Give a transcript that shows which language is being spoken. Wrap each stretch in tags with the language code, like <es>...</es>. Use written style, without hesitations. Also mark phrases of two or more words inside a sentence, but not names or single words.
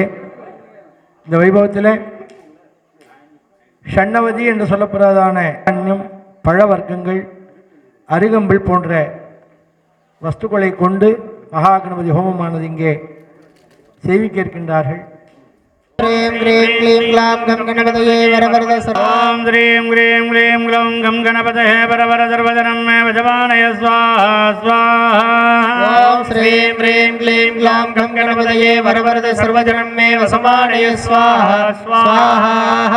<ta>இந்த வைபவத்தில் ஷண்ணவதி என்று சொல்லப்படுறதான தானியம், பழ வர்க்கங்கள், அருகம்பில் போன்ற வஸ்துக்களை கொண்டு மகா கணபதி ஹோமமானது இங்கே செய்விக்க இருக்கின்றார்கள்.</ta> <sa>ह्रीं ह्रीं क्लीं ग्लां गं गणपतये वरवरद ॐ ह्रीं ह्रीं क्लीं ग्लौं गं गणपतये वरवरदर्वदनं मे वजमानय स्वाहा स्वाहा ॐ श्रीं ह्रीं क्लीं ग्लां गं गणपतये वरवरद सर्वजनं मे वसमानय स्वाहा स्वाहा</sa>